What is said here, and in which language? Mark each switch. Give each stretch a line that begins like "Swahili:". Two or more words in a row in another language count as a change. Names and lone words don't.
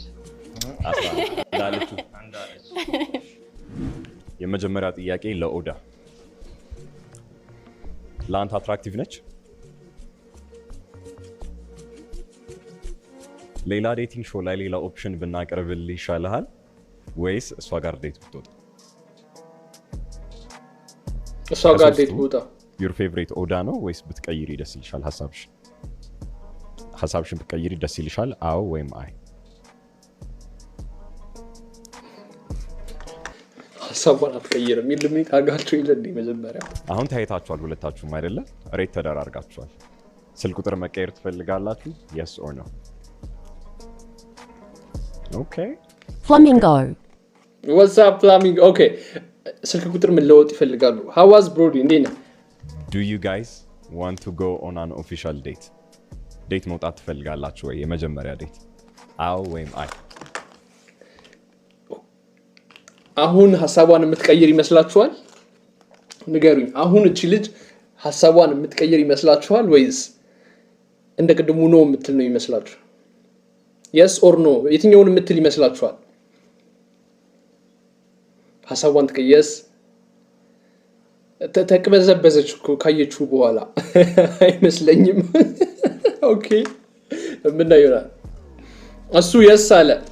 Amharic: እንዳለችው የመጀመሪያ ጥያቄ ለኦዳ፣ ለአንተ አትራክቲቭ ነች? ሌላ
English: dating show
Amharic: ላይ ሌላ ኦፕሽን ብናቀርብልህ ይሻልሃል ወይስ እሷ ጋር ዴት ብትወጣ? እሷ ጋር ዴት ብትወጣ
English: your favorite
Amharic: ኦዳ ነው ወይስ ብትቀይሪ ደስ ይልሻል? ሐሳብሽን ብትቀይሪ ደስ ይልሻል? አዎ ወይም አይ? ሐሳቧን አትቀይርም ኢሉሚኔት አጋችሁ ይለኝ መጀመሪያ። አሁን ታይታችኋል ሁለታችሁም አይደለ? ሬት ተደራርጋችኋል። ስልክ ቁጥር መቀየር ትፈልጋላችሁ?
English: yes or no? okay Flamingo. what's up Flamingo?
Amharic: okay ስልክ ቁጥር መለወጥ ይፈልጋሉ።
English: how was Brody
Amharic: እንዴት ነህ?
English: do you guys want to go on an official date?
Amharic: ዴት መውጣት ትፈልጋላችሁ ወይ? የመጀመሪያ ዴት አዎ ወይም አይ? አሁን ሐሳቧን የምትቀይር ይመስላችኋል? ንገሩኝ። አሁን እቺ ልጅ ሐሳቧን የምትቀይር ይመስላችኋል ወይስ እንደ ቅድሙ ነው የምትል ነው ይመስላችሁ?
English: yes or no
Amharic: የትኛውን የምትል ይመስላችኋል? ሐሳቧን ትቀየስ ተቀበዘበዘች እኮ ካየችው በኋላ አይመስለኝም። ኦኬ ምን ይሆናል? እሱ yes አለ።